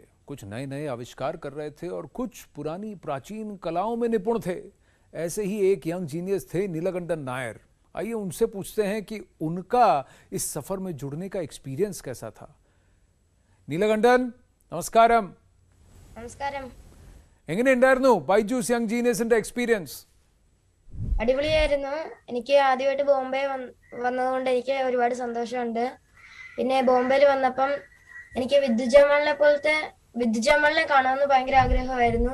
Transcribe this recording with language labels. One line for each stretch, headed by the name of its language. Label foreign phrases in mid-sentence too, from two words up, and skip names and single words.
Hindi: कुछ नए नए आविष्कार कर रहे थे और कुछ पुरानी प्राचीन कलाओं में निपुण थे। ऐसे ही एक यंग जीनियस थे नीलकंठन नायर। आइए उनसे पूछते हैं कि उनका इस सफर में जुड़ने का एक्सपीरियंस कैसा था। नीलकंठन, नमस्कारम।
Malayalam: നമസ്കാരം. എങ്ങനെയുണ്ടായിരുന്നു ബൈജൂസ് യങ് ജീനിയസിന്റെ എക്സ്പീരിയൻസ്? അടിപൊളിയായിരുന്നു. എനിക്ക് ആദ്യമായിട്ട് ബോംബെ വന്നതുകൊണ്ട് എനിക്ക് ഒരുപാട് സന്തോഷമുണ്ട്. പിന്നെ ബോംബെയിൽ വന്നപ്പം എനിക്ക് വിദ്യുജമലിനെ കാണാമെന്ന് ഭയങ്കര ആഗ്രഹമായിരുന്നു.